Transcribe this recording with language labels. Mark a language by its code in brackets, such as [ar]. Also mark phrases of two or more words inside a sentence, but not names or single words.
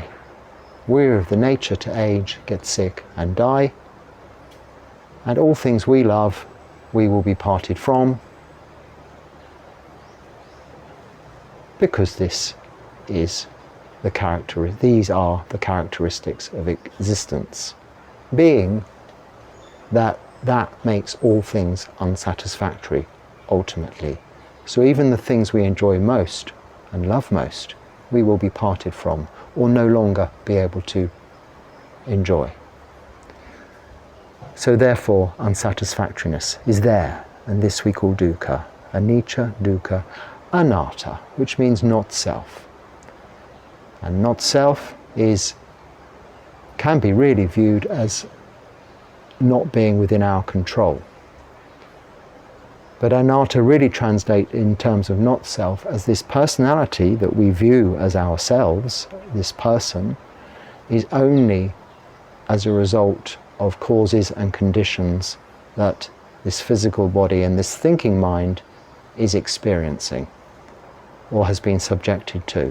[en] We're of the nature to age, get sick and die, and all things we love, we will be parted from, because these are the characteristics of existence, being that makes all things unsatisfactory ultimately. So even the things we enjoy most and love most, we will be parted from or no longer be able to enjoy. So therefore unsatisfactoriness is there, and this we call [pi] dukkha, anicca, dukkha, anatta, [en] which means not self. And not self can be really viewed as not being within our control. But anatta really translates in terms of not self as this personality that we view as ourselves, this person, is only as a result of causes and conditions that this physical body and this thinking mind is experiencing or has been subjected to.